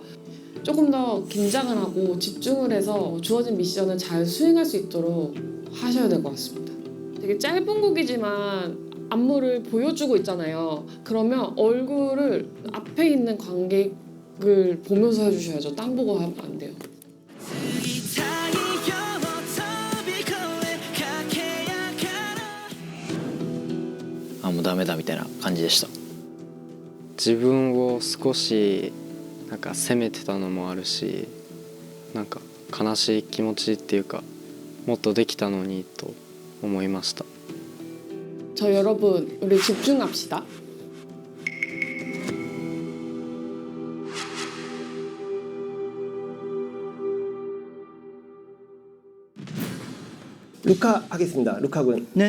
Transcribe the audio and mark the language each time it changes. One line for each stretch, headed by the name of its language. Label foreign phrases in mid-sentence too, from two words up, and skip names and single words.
Korean: 조금 더 긴장을 하고 집중을 해서 주어진 미션을 잘 수행할 수 있도록 하셔야 될 것 같습니다. 되게 짧은 곡이지만 안무를 보여주고 있잖아요. 그러면 얼굴을 앞에 있는 관객을 보면서 해주셔야죠. 딴 보고 하면 안 돼요.
Japanese: もうダメだみたいな感じでした。自分を少しなんか責めてたのもあるし、なんか悲しい気持ちっていうか、もっとできたのにと思いました。
Korean: 저 여러분 우리 집중합시다. 루카 하겠습니다. 루카군. 네.